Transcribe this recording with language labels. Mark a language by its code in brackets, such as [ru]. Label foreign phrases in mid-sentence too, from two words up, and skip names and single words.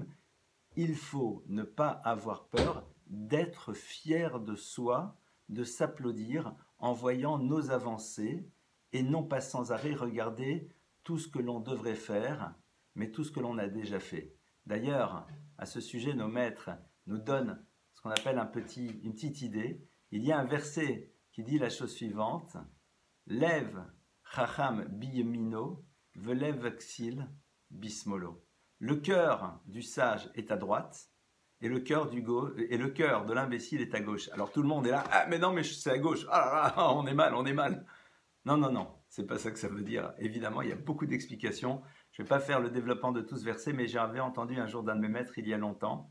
[fr] Il faut ne pas avoir peur d'être fier de soi, de s'applaudir en voyant nos avancées et non pas sans arrêt regarder tout ce que l'on devrait faire, mais tout ce que l'on a déjà fait. D'ailleurs, à ce sujet, nos maîtres nous donnent ce qu'on appelle une petite idée. Il y a un verset qui dit la chose suivante: [he] לב חכם בימינו, ולב כסיל בשמאלו. [fr] Le cœur du sage est à droite et le cœur de l'imbécile est à gauche. Alors tout le monde est là, ah mais non, mais c'est à gauche, ah là là, on est mal, on est mal. Non, non, non, c'est pas ça que ça veut dire. Évidemment, il y a beaucoup d'explications. Je ne vais pas faire le développement de tout ce verset, mais j'avais entendu un jour d'un de mes maîtres il y a longtemps.